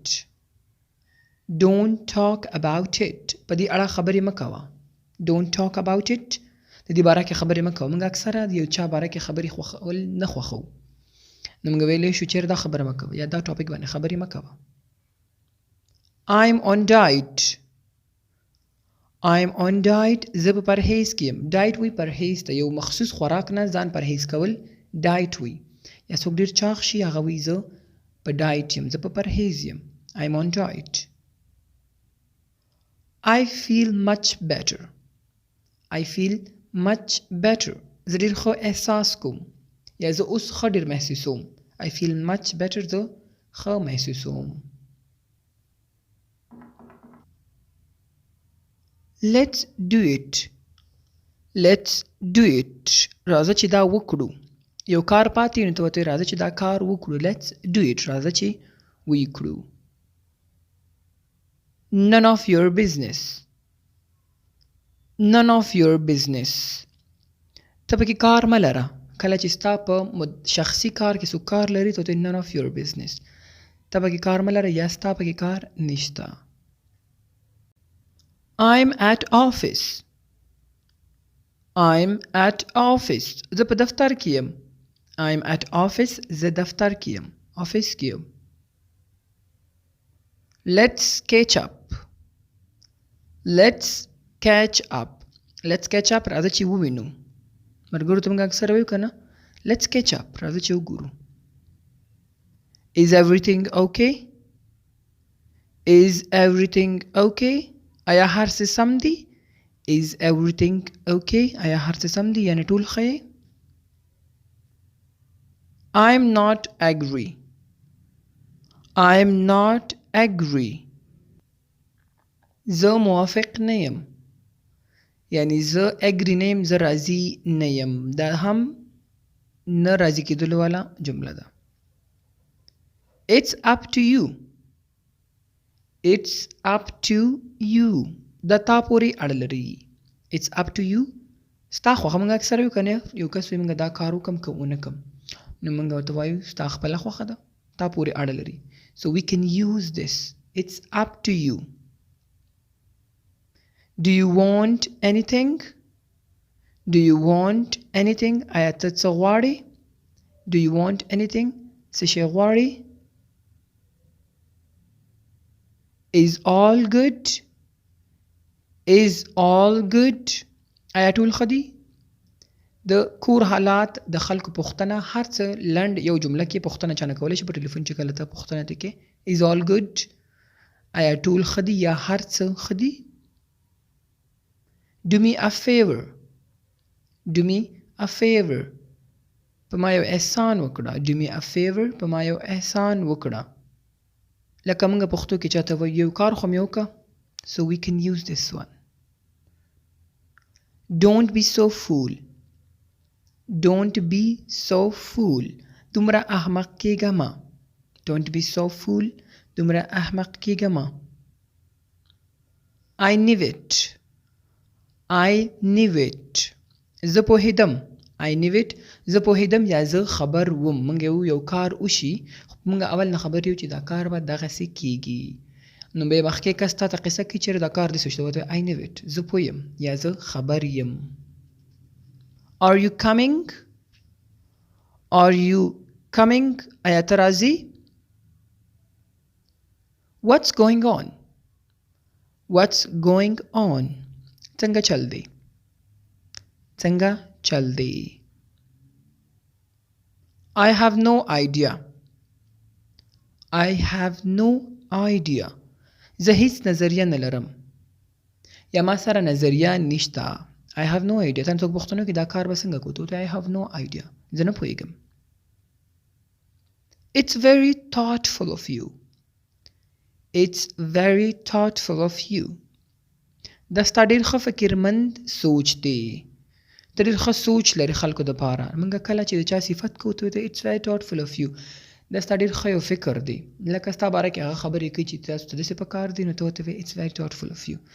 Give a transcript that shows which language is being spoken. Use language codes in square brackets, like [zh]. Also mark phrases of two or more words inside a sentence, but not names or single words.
[en] Don't talk about it [ps] په دې اړه خبرې مه کوه [en] Don't talk about it [ps] د دې باره کې خبرې مه کوه موږ اکثره د یو چا باره کې خبرې خوښول نه خوښوو نو موږ ویلی شو چېرې دا خبره مه کوه یا دا ټاپک باندې خبرې مه کوه [en] I'm on diet. I'm on diet [ps] زه په پرهیز کې یم ډایټ وی پرهیز ته یو مخصوص خوراک نه ځان پرهیز کول ډایټ وی یا څوک ډېر چاغ شي هغه وی زه په ډایټ یم زه په پرهیز یم [en] I'm on diet. I feel much better. I feel much better [ps] زه ډېر ښه احساس کوم یا زه اوس ښه ډېر محسوسوم [en] I feel much better [ps] زه ښه محسوسوم [en] Let's do it. Let's do it. [ps] راځه چې دا وکړو یو کار پاتې نو ته ورته راځه چې دا کار وکړو [en] Let's do it. [ps] راځه چې ویې کړو [en] None of your business. None of your business. [ps] ته پکې کار مه لره کله چې ستا په شخصي کار کې څوک کار لري ته ورته [en] none of your business [ps] ته پکې کار مه لره یا ستا پکې کار نشته [en] I'm at office. I'm at office. [ps] زه په دفتر کې یم [en] I'm at office [ps] زه دفتر کې یم office کې یم [en] Let's catch up. Let's catch up. Let's catch up [ps] راځه چې ووینو مرګورو ته موږ اکثر وایو که نه [en] Let's catch up [ps] راځه چې وګورو [en] Is everything okay? Is everything okay? [ps] آیا هر څه سم دي [en] Is everything okay? [ps] آیا هر څه سم دي یعنی ټول ښه یې [en] I'm not agree. I'm not agree. [ps] زه موافق نه یم یعنی زه اګری نه یم زه راضي نه یم دا هم نه راضي کېدلو والا جمله ده [en] It's up to you. It's up to you. [ps] دا تا پورې اړه لري [en] It's up to you. [ps] ستا خوښه موږ اکثر وایو که نه یو کس وایي موږ دا کار وکړم که ونه کړم نو موږ ورته وایو ستا خپله خوښه ده تا پورې اړه لري [en] So we can use this. It's up to you. Do you want anything? Do you want anything? [ps] آیا ته څه غواړې [en] Do you want anything? [ps] څه شی غواړې [en] Is all good? Is all good? [ps] آیا ټول ښه دي د کور حالات د خلکو پوښتنه هر څه لنډ یو جمله کې پوښتنه چا نه کولی شي په ټلیفون چې کله ته پوښتنه ته کې [en] Is all good? [ps] آیا ټول ښه دي یا هر څه ښه دي [en] Do me a favor. Do me a favor. [ps] په ما یو احسان وکړه [en] Do me a favor. [ps] په ما یو احسان وکړه لکه موږ پښتو کې چاته وایو یو کار خو مې وکړه [en] So we can use this one. Don't be so fool. Don't be so fool. [ps] دومره احمق کېږه مه. [en] Don't be so fool. [ps] دومره احمق کېږه مه. [en] I knew it. I knew it. [ps] زه پوهېدم. [en] I knew it. [ps] زه پوهېدم یا زه خبر وم. موږ یو کار وشي موږ اول نه خبر یو چې دا کار به دغسې کېږي. نو بیا مخکې کس تا ته قصه کوي چېرې دا کار داسې وشي ته [en] I knew it. [ps] زه پوه یم یا زه خبر یم. [en] Are you coming? Are you coming? [ps] آیا ته راځې؟ [en] What's going on? What's going on? [ps] څنګه چل دی؟ څنګه چل دی؟ [en] I have no idea. I have no idea. [ps] زه هیڅ نظریه نه لرم یا ما سره نظریه نشته. [en] I have no idea. [ps] تاسو څوک پوښتنه کوي دا کار به څنګه کوو ته [en] I have no idea. [ps] زه نه پوهېږم. [en] It's very thoughtful of you. It's very thoughtful of you. [ps] دا ستا ډېر ښه فکرمند سوچ دی. ته ډېر ښه سوچ لري خلکو دپاره. موږ کله چې د چا صفت کوو ته [en] It's very thoughtful of you. [ps] دا ستا ډېر ښه یو فکر دی. لکه ستا باره کې هغه خبرې کوي چې تاسو ته داسې پکار دي نو ته ورته [en] It's very thoughtful of you.